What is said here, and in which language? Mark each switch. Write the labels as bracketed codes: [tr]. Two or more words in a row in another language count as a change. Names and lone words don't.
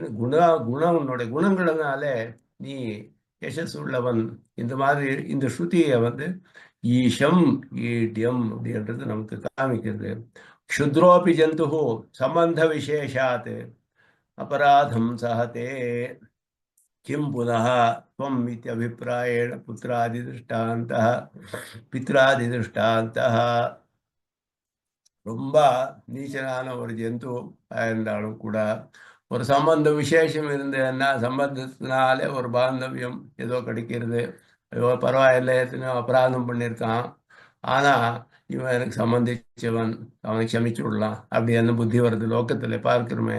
[ta] குணம் உன்னுடைய குணங்களினால நீ யசஸ் உள்ளவன். இந்த மாதிரி இந்த ஸ்ருதியை வந்து [sa] ईशम् ईड्यम् [ta] அப்படின்றது நமக்கு காமிக்கிறது. [sa] क्षुद्रोऽपि जन्तु सम्बन्ध विशेषात् अपराधं सहते किं पुनः त्वम् इत्यभिप्रायेण पुत्रादिदृष्टान्तः पित्रादिदृष्टान्तः. [ta] ரொம்ப நீச்சனான ஒரு ஜந்து இருந்தாலும் கூட ஒரு சம்பந்த விசேஷம் இருந்ததுன்னா சம்பந்தத்தினாலே ஒரு பாந்தவியம் ஏதோ கிடைக்கிறது. ஐயோ பரவாயில்லை, எத்தனையோ அபராதம் பண்ணியிருக்கான், ஆனா இவன் எனக்கு சம்பந்திச்சவன், அவனை க்ஷமிச்சு விடலாம் அப்படின்னு புத்தி வருது லோக்கத்துல பார்க்கிறோமே.